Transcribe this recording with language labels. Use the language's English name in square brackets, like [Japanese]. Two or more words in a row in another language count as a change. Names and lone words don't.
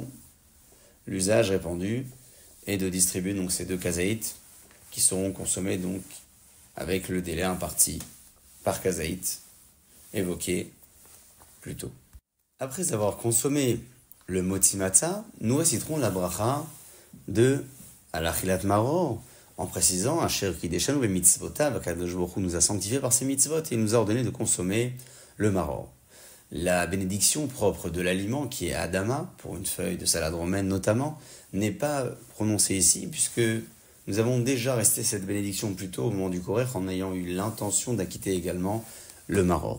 [French] L'usage répandu est de distribuer donc ces 2 kazaït qui seront consommés donc avec le délai imparti par kazaït évoqué plus tôt. Après avoir consommé le [Hebrew] מוציא מצה, [French] nous réciterons la bracha de [Hebrew] על אכילת מרור, [French] en précisant [Hebrew] אשר קדשנו במצוותיו, [French] qu' [Hebrew] הקדוש ברוך הוא [French] nous a sanctifiés par ses mitzvot et il nous a ordonné de consommer le maror. La bénédiction propre de l'aliment, qui est Adama, pour une feuille de salade romaine notamment, n'est pas prononcée ici, puisque nous avons déjà resté cette bénédiction plus tôt au moment du Korer, en ayant eu l'intention d'acquitter également le maror.